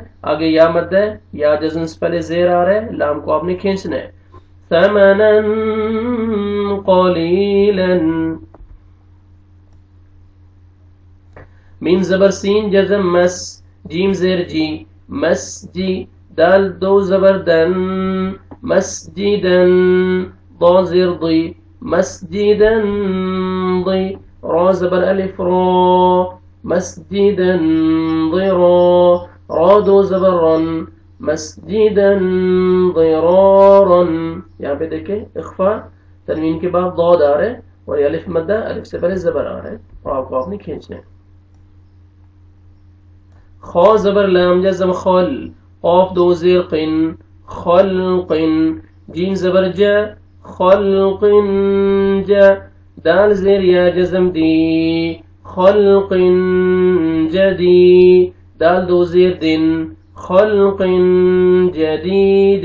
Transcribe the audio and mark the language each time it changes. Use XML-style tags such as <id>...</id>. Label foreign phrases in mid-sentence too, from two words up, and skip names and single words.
<ur>آگے یا مد ہے، یا جزم سے پہلے زیر آ رہا ہے، لام کو آپ نے کھینچنا ہے.</ur> <ar>ثمنا قلیلا.</ar> <ur>میم زبر سین جزم مس، جیم زیر جی، مس جی، دال دو زبر دن، مسجدن، ضا زیر ضی، مسجدن ضی، را زبر الف را، مسجدن ضرا، را دو زبر رن،</ur> <ar>مسجدن ضرارا.</ar> <ur>یہاں پہ دیکھیں اخفا، تنوین کے بعد ضاد آ رہا ہے اور یہ الف مدہ، الف سے پہلے زبر آ رہا ہے اور آپ کو آپ نے کھینچنا ہے. خا زبر لام جزم خل، قاف دو زیر قن، خلق، جیم زبر جا، خلق جا، دال زیر یا جزم دی، خلق جدی، دال دو زیر دن،</ur> <ar>خلق جدید.</ar>